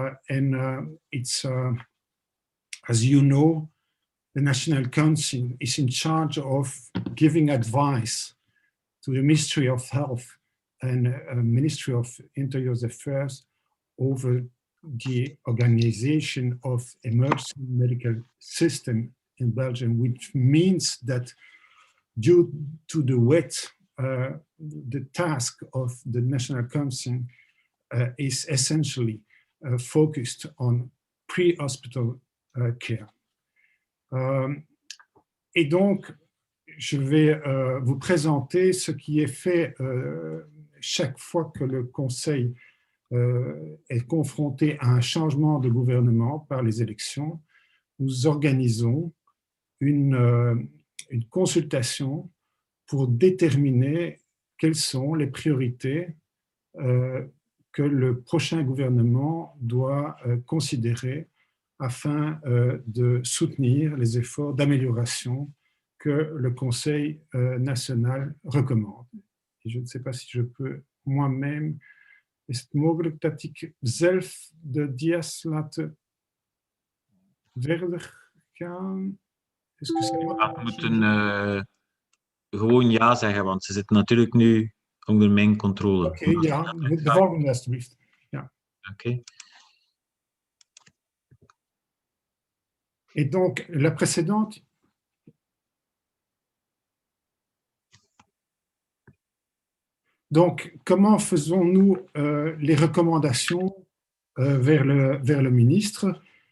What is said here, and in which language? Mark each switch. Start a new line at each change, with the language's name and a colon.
English: It's, as you know, the National Council is in charge of giving advice to the Ministry of Health and Ministry of Interior Affairs over the organization of emergency medical system in Belgium, which means that due to the weight, the task of the National Council is essentially focused on pre-hospital care.
French: Et donc, je vais vous présenter ce qui est fait chaque fois que le Conseil est confronté à un changement de gouvernement par les élections. Nous organisons une consultation pour déterminer quelles sont les priorités que le prochain gouvernement doit considérer afin de soutenir les efforts d'amélioration que le Conseil national recommande. Et je ne sais pas si je peux moi-même...
Dutch: Is het mogelijk dat ik zelf de dia's laat verder gaan? We moeten gewoon ja zeggen, want ze zitten natuurlijk nu onder mijn controle. Oké, ja, de volgende alsjeblieft. Ja. Oké.
French: Et donc, la précédente, donc, comment faisons-nous les recommandations vers le ministre?